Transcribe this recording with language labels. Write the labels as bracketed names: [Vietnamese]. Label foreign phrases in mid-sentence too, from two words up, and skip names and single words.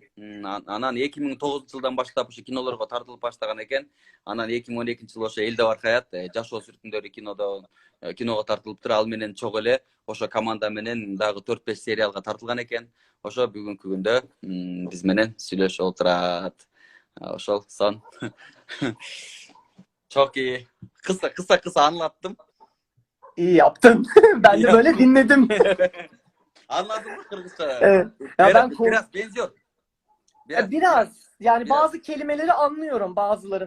[Kyrgyz] Анан 2009 жылдан баштап ушу кинолорго тартылып баштаган экен. Анан 2012 жылы ошо Элде Бар Хаят жашоо сүрүтүндөрү киного тартылыптыр. Ал менен чогуу эле ошо команда менен дагы 4-5 сериалга тартылган экен. Ошо бүгүнкү күндө биз менен сүйлөшүп отурат. Ошол сон. [Turkish] Çok iyi. Kısa anlattım. İyi yaptın. Ben de böyle dinledim. Anladın mı Kırgızca? Evet. Ya biraz benziyor. Biraz. Yani bazı kelimeleri anlıyorum bazılarını.